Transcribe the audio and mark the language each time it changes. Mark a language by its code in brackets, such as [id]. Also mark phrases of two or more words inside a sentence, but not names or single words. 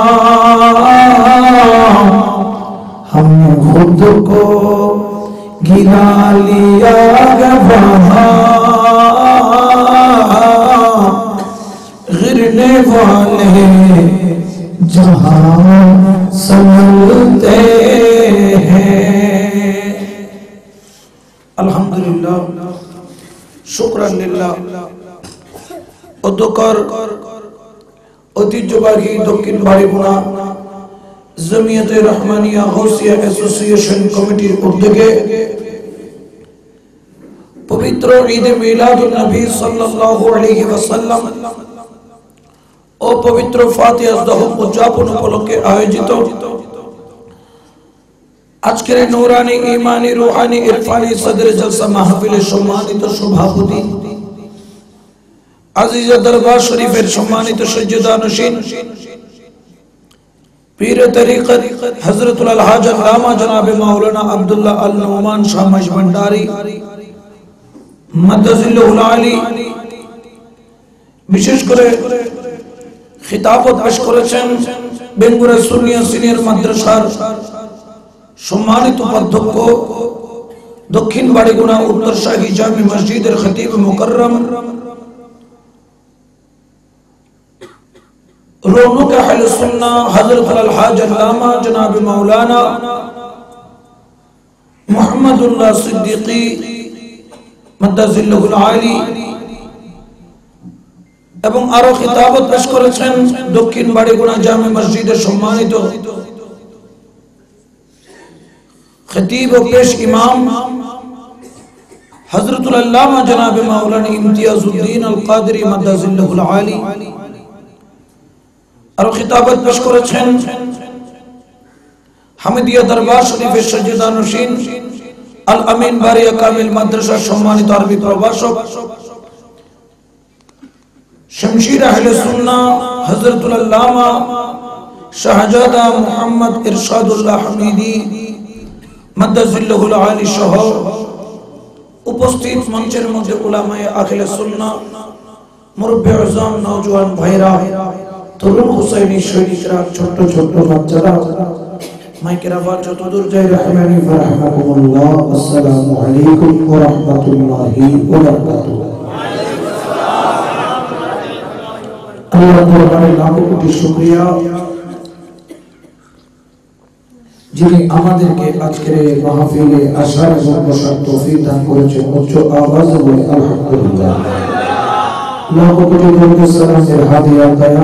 [ur] ہم نے خود کو گرا لیا ہے وہاں گرنے والے جہاں سنبھلتے ہیں [ar] الحمدللہ شکران للہ [bn] অধ্যক্ষর ঐতিহ্যবাহী দক্ষিণ বাড়িগুনা জমিয়তে রহমানিয়া গৌসিয়া অ্যাসোসিয়েশন কমিটির উদ্যোগে পবিত্র ঈদ মিলাদুন নবী সাল্লাল্লাহু আলাইহি ওয়াসাল্লাম ও পবিত্র ফাতিহা দহন উদযাপন উপলক্ষে আয়োজিত আজকের নূরানি ঈমানি রূহানি ইরফানি সদর জলসা মাহফিলের সম্মানিত সভাপতি عزیز دربار شریفের সম্মানিত সজ্জিদানশীন পীর তরিকত হযরতুল আলহাজ আল্লামা জনাব মাওলানা আব্দুল্লাহ আল নোমান শাহ মজভান্ডারী [ar] مدظله العالي [bn] বিশেষ করে খিতাবত পেশ করেছেন বেঙ্গুরা সুন্নিয়া সিনিয়র মাদ্রাসার সম্মানিত উপাধ্যক্ষ দক্ষিণ বাড়িগুনা উত্তর শাহী জামি মসজিদের খতিব মুকররম [ur] رونق اہل سنہ حضرت الحاج علامہ جناب مولانا محمد اللہ صدیقی مدذلہ العالی [bn] এবং আরো খিতাবত পেশ করেছেন দক্ষিণ বাড়িগুনা জামে মসজিদের সম্মানিত [ur] خطیب و پیش امام حضرت العلامہ جناب مولانا امتیاز الدین القادری مدذلہ العالی [bn] আর খিতাবত পেশ করেছেন হামিদিয়া দরবার শরীফে সজ্জিদানশীন আল আমিন বারিয়া কামিল মাদ্রাসার সম্মানিত আরবি প্রভাষক শমশীর আহলে সুন্নাহ হযরতুল আল্লামা শাহজাদা মুহাম্মদ ইরশাদুল্লাহ হামিদি [ar] مدظله العالي [bn] সহ উপস্থিত মঞ্চের মধ্যে উলামায়ে আহলে সুন্নাহ মুরব্বি আযম নওজোয়ান ভাইরা তরুণ হুসাইনি সৈনিকরা ছোট ছোট বাচ্চারা মাইকের আওয়াজ যতদূর যায় রহমানি ফারহামাকুমুল্লাহ [ar] السلام عليكم و رحمة الله و بركاته [bn] আল্লাহর দরবারে লাখো কোটি শুকরিয়া যিনি আমাদেরকে আজকের এই মাহফিলে আসার এবং বসার তৌফিক দান করেছেন উচ্চ আওয়াজে বলে আলহামদুলিল্লাহ লাখো কোটি দরুদ সালামের হাদিয়া দয়াল